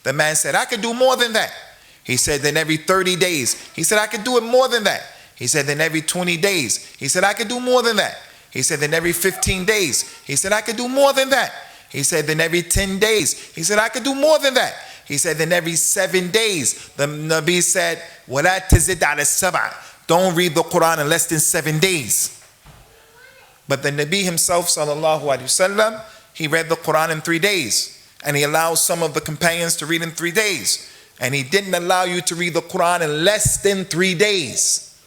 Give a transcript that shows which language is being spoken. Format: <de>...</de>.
<en>The man said, I could do more than that. He said, then every 30 days. He said, I could do it more than that. He said, then every 20 days. He said, I could do more than that. He said, then every 15 days. He said, I could do more than that. He said, then every 10 days. He said, I could do more than that. He said, then every 7 days. The Nabi said,</en> <ar>وَلَا تَزِدْ عَلَى السَّبْعِ.</ar> <en>Don't read the Quran in less than 7 days. But the Nabi himself, sallallahu alaihi wasallam, he read the Quran in 3 days. And he allowed some of the companions to read in 3 days. And he didn't allow you to read the Quran in less than 3 days.</en>